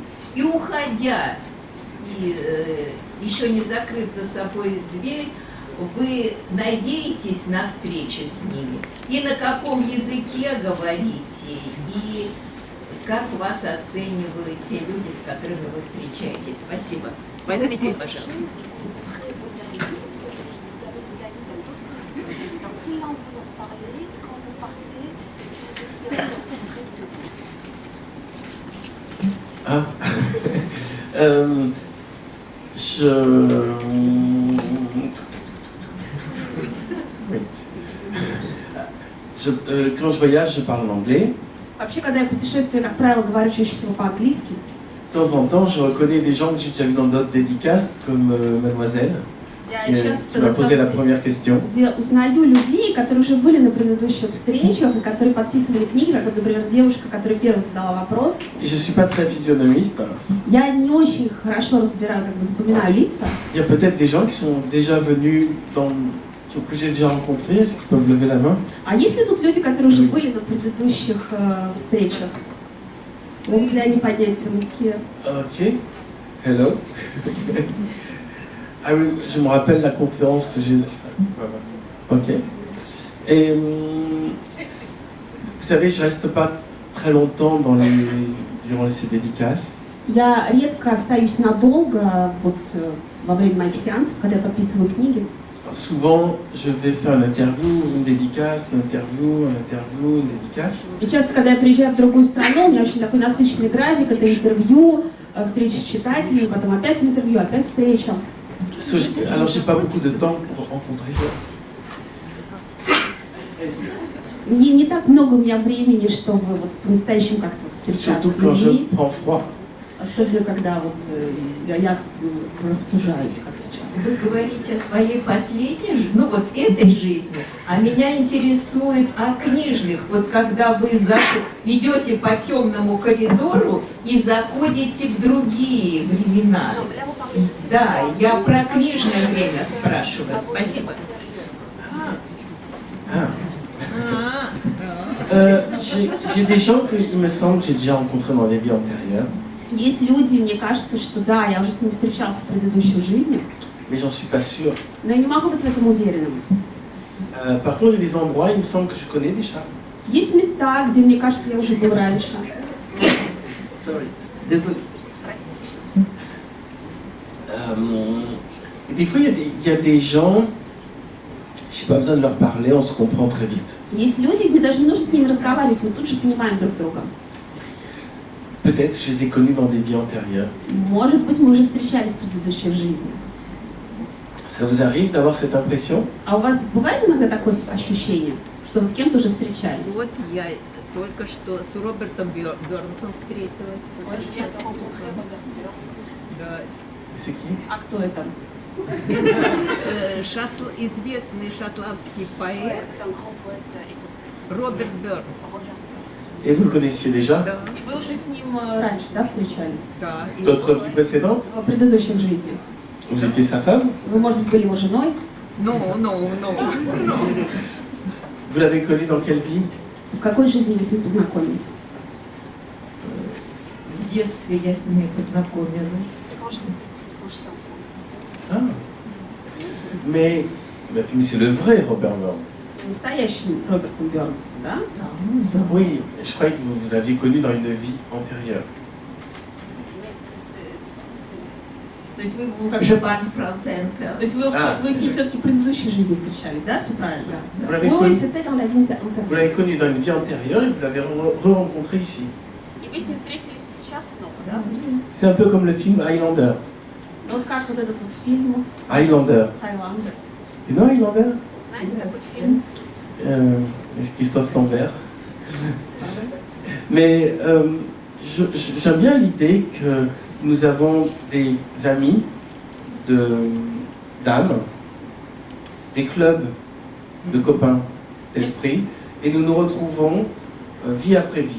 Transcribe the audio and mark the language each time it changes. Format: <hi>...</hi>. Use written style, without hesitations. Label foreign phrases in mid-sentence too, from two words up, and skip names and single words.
<ru>И уходя, и еще не закрыв за собой дверь, вы надеетесь на встречу с ними? И на каком языке говорите? И как вас оценивают те люди, с которыми вы встречаетесь? Спасибо. Возьмите, пожалуйста.</ru> <fr>Dans quelle langue vous leur parlez? Quand vous partez, est-ce que vous espérez Ah. Quand je voyage, je parle en anglais.</fr> <ru>Вообще, когда я путешествую, как правило, говорю чаще всего по-английски.</ru> <fr>De temps en temps, je reconnais des gens que j'ai déjà vus dans d'autres dédicaces, comme Mademoiselle,</fr> <ru>Я</ru> <fr>qui</fr> <ru>часто,</ru> <fr>m'a</fr> <ru>на</ru> <fr>posé la</fr> <ru>самом деле,</ru> <fr>première question.</fr> <ru>где узнаю людей, которые уже были на предыдущих встречах, и которые подписывали книги, как, вот, например, девушка, которая первая задала вопрос.</ru> <fr>Et je ne suis pas très physionomiste.</fr> <ru>Я не очень хорошо разбираю, как бы запоминаю лица.</ru> <fr>Il y a peut-être des gens qui sont déjà venus que j'ai déjà rencontrés, est-ce qu'ils peuvent lever la main?</fr> <ru>А есть ли тут люди, которые уже были на предыдущих встречах? Могут ли они поднять руки?</ru> <en>Ok. Hello.</en> <fr>Ah oui, je me rappelle la conférence que j'ai. Ok. Et vous savez, je reste pas très longtemps durant ces dédicaces.</fr> <ru>Я редко остаюсь надолго вот, во время моих сеансов, когда я подписываю книги.</ru> <fr>Souvent, je vais faire une interview, une dédicace, une interview, une dédicace.</fr> <ru>И часто, когда я приезжаю в другую страну, у меня очень такой насыщенный график, это интервью, встречи с читателями, потом опять интервью, опять встреча.</ru> <fr>Alors, j'ai pas beaucoup de temps pour rencontrer.</fr> <ru>Не так много у меня времени, чтобы вот по-настоящему как-то вот встречаться</ru> <fr>Surtout</fr> <ru>с</ru> <fr>quand je</fr> <ru>людьми.</ru> <fr>prends froid.</fr> <ru>Особенно, когда вот я растужаюсь, как сейчас. Вы говорите о своей последней, ну вот этой жизни, а меня интересует о книжных. Вот когда вы идете по темному коридору и заходите в другие времена. Да, я про книжное время спрашиваю. Спасибо.</ru> <fr>J'ai des gens qu'il me semble que j'ai déjà rencontrés dans des vies antérieures.</fr> <ru>Есть люди, мне кажется, что да, я уже с ними встречался в предыдущих жизнях,</ru> <fr>Mais j'en suis pas sûr.</fr> <ru>но я не могу быть в этом уверенным.</ru> <fr>Par contre, il y a des endroits, il me semble que je connais déjà.</fr> <ru>Есть места, где, мне кажется, я уже был раньше.</ru> <fr>Désolé. Et des fois, il y a des gens, je n'ai pas besoin de leur parler, on se comprend très vite.</fr> <ru>Есть люди, мне даже не нужно с ними разговаривать, мы тут же понимаем друг друга.</ru> <fr>Peut-être je les ai connus dans des vies antérieures.</fr> <ru>Может быть, мы уже встречались в предыдущих жизнях.</ru> <fr>Ça vous arrive d'avoir cette impression?</fr> <ru>А у вас бывает иногда такое ощущение, что вы с кем-то уже встречались? Вот я только что с Робертом Бёрнсом встретилась. Вот сейчас. Да.</ru> <fr>C'est qui?</fr> <ru>А кто это? Известный шотландский поэт</ru> <fr>C'est un grand poète écossais.</fr> <ru>Роберт Бёрнс.</ru> <fr>Et vous le connaissiez déjà?</fr> <ru>Да. И вы уже с ним раньше, да, встречались? Да.</ru> <fr>D'autres vies précédentes?</fr> <ru>В предыдущих жизнях.</ru> <fr>Vous étiez sa femme?</fr> <ru>Вы, может быть, были его женой? Ну.</ru> <fr>Vous l'avez connu dans quelle vie?</fr> <ru>В какой жизни вы с ним познакомились? В детстве я с ними познакомилась.</ru> <fr>C'est quand j'étais petite, quand j'étais enfant. Ah. Mais c'est le vrai Robert Burns.</fr> <ru>Настоящим Робертом Бёрнсом, да? Да.</ru> <fr>Oui, je croyais que vous l'aviez connu dans une vie antérieure. Mais</fr> <ru>То есть вы как</ru> <fr>Je</fr> <ru>бы...</ru> <fr>parle français un peu.</fr> <ru>То есть вы с ним все-таки в предыдущей жизни встречались, да? Все правильно?</ru> <fr>Vous l'avez Oui, connu, c'était dans la vie vous l'avez connu dans une vie antérieure et vous l'avez re-rencontré ici.</fr> <ru>И вы с ним встретились сейчас снова, да?</ru> <fr>C'est un peu comme le film Highlander.</fr> <ru>Вот как вот этот вот фильм Highlander. «Хайландер».</ru> <en>You know Highlander?</en> <ru>Знаете такой фильм?</ru> <fr>C'est Christophe Lambert. Mais j'aime bien l'idée que nous avons des amis d'âme, des clubs de copains d'esprit, et nous nous retrouvons vie après vie.</fr>